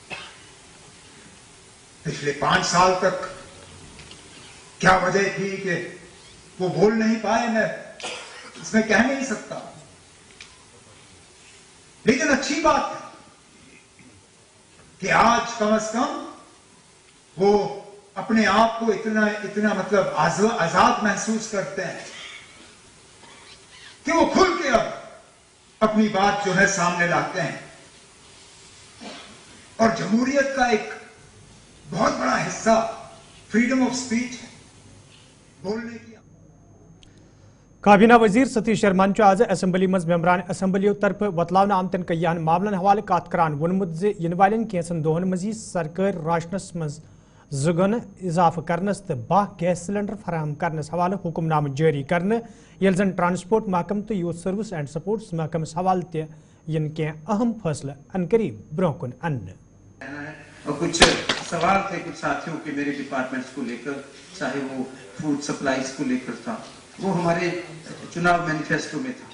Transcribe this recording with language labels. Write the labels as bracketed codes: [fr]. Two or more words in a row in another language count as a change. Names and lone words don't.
[ur] پچھلے 5 سال تک کیا وجہ تھی کہ وہ بول نہیں پائے، میں اس میں کہہ نہیں سکتا، لیکن اچھی بات ہے کہ آج کم سے کم وہ اپنے آپ کو اتنا مطلب آزاد محسوس کرتے ہیں کہ وہ کھل کے اب اپنی بات جو ہے سامنے لاتے ہیں. اور جمہوریت کا ایک بہت بڑا حصہ [en] freedom of speech [ur] ہے، بولنے کی. [ks] काबीना वजीर सतीश शर्मान आज असेंबली मज मेंबरान असेंबलियों तरफ वतलावन आमतन कयान मामलन हवाले कत करान वोनमुत जे इन वालें कैंसन दोहन मजी सरकार राशनस मज जुगन इजाफ करनस तो 12 गैस सिलेंडर फराहम करनस हवाले हुक्मनाम जारी करने येल जन ट्रांसपोर्ट महकम तो [en] youth service and sports [ks] महकमस हवाले ते इन के अहम फैसले अनकरीब ब्रोकुन अन्न। [ur] اور کچھ سوال تھے کچھ ساتھیوں کے میرے ڈیپارٹمنٹس کو لے کر، چاہے وہ [en] food supplies [ur] کو لے کر تھا، وہ ہمارے چناؤ مینیفیسٹو میں تھا.